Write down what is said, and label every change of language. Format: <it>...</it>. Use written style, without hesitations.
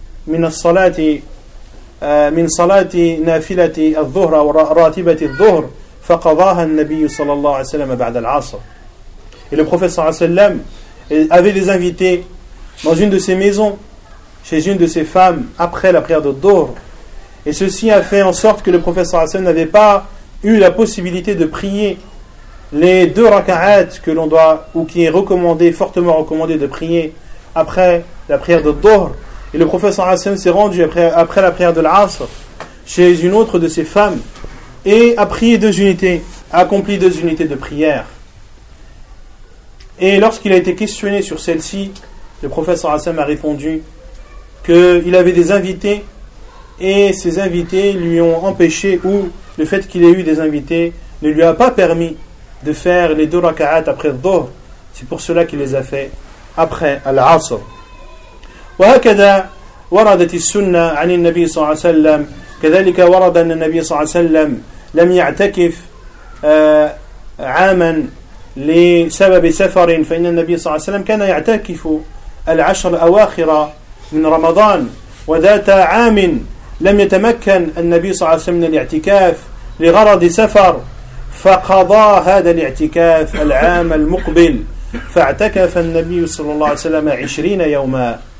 <ar>من صلاة نافلة الظهر وراتبة الظهر فقضاها النبي صلى الله عليه وسلم بعد العصر.</ar> <fr>Et le prophète sallallahu alayhi wa sallam avait les invités dans une de ses maisons, chez une de ses femmes, après la prière de Dhuhr. Et ceci a fait en sorte que le prophète sallallahu alayhi wa sallam n'avait pas eu la possibilité de prier les deux raka'at que l'on doit, ou qui est recommandé, fortement recommandé de prier après la prière de Dhuhr. Et le prophète sallallahu alayhi wa sallam s'est rendu après la prière de l'Asr chez une autre de ses femmes et a prié deux unités, a accompli deux unités de prière. Et lorsqu'il a été questionné sur celle-ci, le prophète sallallahu alayhi wa sallam a répondu qu'il avait des invités et ces invités lui ont empêché ou le fait qu'il ait eu des invités ne lui a pas permis de faire les deux raka'at après le dhuhr. C'est pour cela qu'il les a fait après l'asr.</fr> <ar>وهكذا وردت السنة عن النبي صلى الله عليه وسلم كذلك ورد أن النبي صلى الله عليه وسلم لم يعتكف عاما لسبب سفر فإن النبي صلى الله عليه وسلم كان يعتكف العشر الأواخر من رمضان وذات عام لم يتمكن النبي صلى الله عليه وسلم من الاعتكاف لغرض سفر فقضى هذا الاعتكاف العام المقبل فاعتكف النبي صلى الله عليه وسلم 20 يوما</ar>